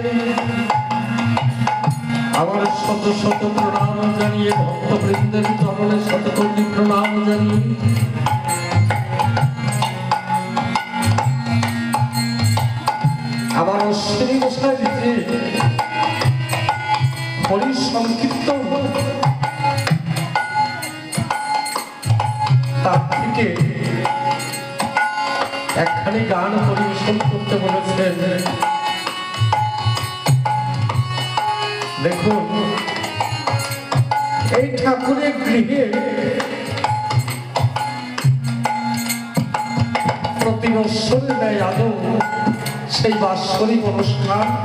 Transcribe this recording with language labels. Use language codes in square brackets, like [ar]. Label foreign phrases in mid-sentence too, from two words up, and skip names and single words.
[bn] আমার শত শত প্রণাম জানিয়ে ভক্তবৃন্দের চরণে শত কোটি প্রণাম জানিয়ে আমার অশ্বিনী গোসাই জী হরি সংকীর্তন তার থেকে একখানি গান পরিবেশন করতে बोलेছেন। देखुन এই ঠাকুরের গৃহে প্রতি বৎসরের ন্যায় আদৌ সেই বাৎসরিক অনুষ্ঠান